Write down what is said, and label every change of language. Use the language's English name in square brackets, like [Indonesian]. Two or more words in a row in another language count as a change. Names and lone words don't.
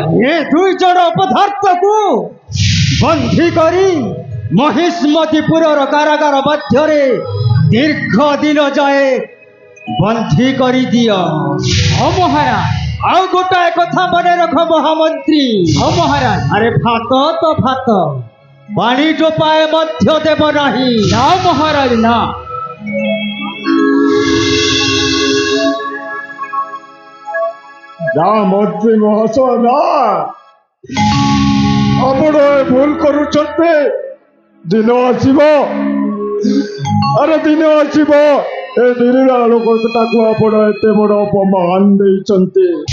[Odia] ଏ ଦୁଇ ଜଣ ଅପଦାର୍ଥକୁ ବନ୍ଦୀ କରି ମହିଷ୍ମତିପୁରର କାରାଗାର ମଧ୍ୟରେ ଦୀର୍ଘ ଦିନ ଯାଏ ବନ୍ଦୀ କରିଦିଅ। ଓ ମହାରାଜ ଆଉ ଗୋଟାଏ କଥା ମନେ ରଖ ମହାମନ୍ତ୍ରୀ, ଓ ମହାରାଜ ଆରେ ଭାତ ତ ଭାତ, ପାଣି ଟୋପାଏ ମଧ୍ୟ ଦେବ ନାହିଁ। ନା ମହାରାଜ ନା ନା ମନ୍ତ୍ରୀ ମହାଶୟ ନା, ଆପଣ ଭୁଲ କରୁଛନ୍ତି। ଦିନ ଆସିବ, ଆରେ ଦିନ ଆସିବ ଏ ନିରୀହ ଲୋକଟାକୁ ଆପଣ ଏତେ ବଡ଼ ଅପମାନ ଦେଇଛନ୍ତି।